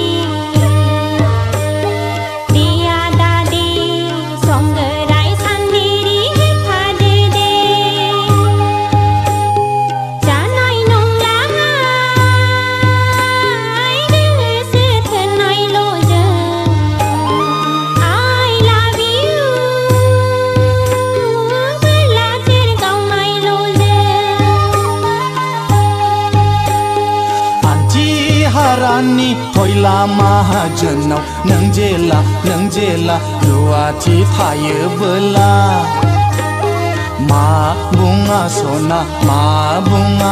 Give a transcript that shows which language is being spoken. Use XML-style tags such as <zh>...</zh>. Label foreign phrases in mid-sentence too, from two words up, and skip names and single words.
<brx>देया दादे संगोराय सान्देरि हेफादो दे जानाय नंलाहाय गोसो थोनायल' जों</brx> <en>I love you</en> <brx>बेलाथेर गावनायल' जों आन्थि हारानि खयला माहाजोनाव नों जेला रुवाथि थायोबोला मा बुङा सना मा बुङा</brx>